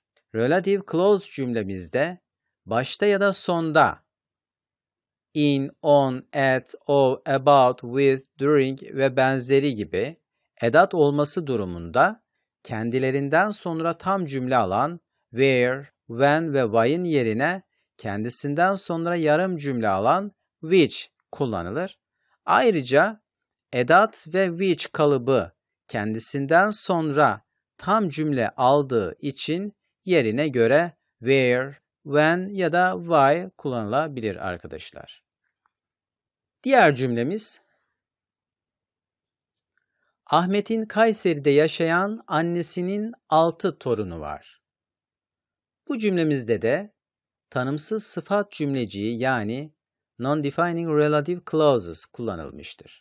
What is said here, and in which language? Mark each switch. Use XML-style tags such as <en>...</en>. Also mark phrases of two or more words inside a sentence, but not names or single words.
<tr>Relative clause cümlemizde başta ya da sonda</tr> <en>in, on, at, of, about, with, during</en> <tr>ve benzeri gibi edat olması durumunda kendilerinden sonra tam cümle alan</tr> <en>where, when</en> <tr>ve why'ın yerine kendisinden sonra yarım cümle alan which kullanılır. Ayrıca edat ve which kalıbı kendisinden sonra tam cümle aldığı için yerine göre</tr> <en>where, when</en> <tr>ya da why kullanılabilir arkadaşlar. Diğer cümlemiz Ahmet'in Kayseri'de yaşayan annesinin 6 torunu var. Bu cümlemizde de tanımsız sıfat cümleciği yani</tr> <en>non-defining relative clauses</en> <tr>kullanılmıştır.</tr>